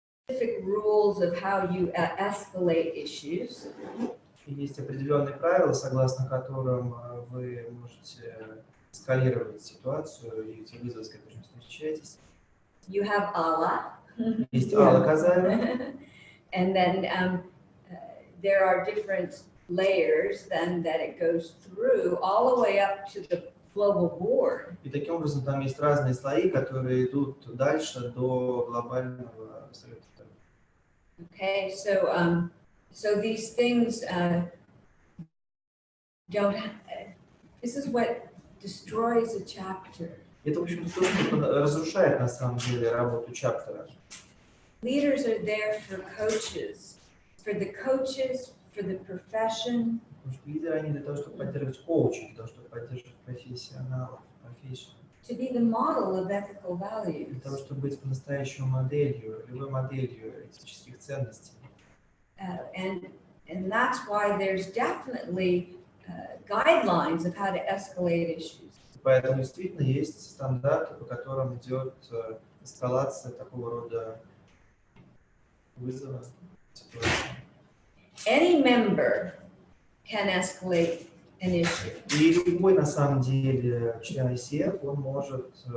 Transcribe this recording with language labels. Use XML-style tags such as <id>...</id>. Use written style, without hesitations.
<en>Specific rules of how you escalate issues.</en> <ru>Есть определенные правила, согласно которым вы можете эскалировать ситуацию и те вызовы, с которыми встречаетесь.</ru> <en>You have Allah.</en> <ru>Есть Алла Казаева.</ru> <en>And then there are different layers then that it goes through all the way up to the global board.</en> <ru>И таким образом там есть разные слои, которые идут дальше до глобального совета.</ru> <en>Okay, so these things don't. This is what destroys a chapter.</en> <ru>Это, в общем, то, что разрушает на самом деле работу чаптера.</ru> <en>Leaders are there for coaches, for the profession.</en> <ru>Потому что лидеры, они для того, чтобы поддерживать коучей, для того, чтобы поддерживать профессионалов, профессию.</ru> <en>To be the model of ethical values.</en> <ru>Для того, чтобы быть по-настоящему моделью, любой моделью этических ценностей.</ru> <en>And that's why there's definitely guidelines of how to escalate issues.</en> <ru>Поэтому действительно есть стандарты, по которым идет эскалация такого рода вызова, ситуации.</ru> <en>Any member can escalate an issue.</en> <ru>И любой, на самом деле, член ICF, он может</ru>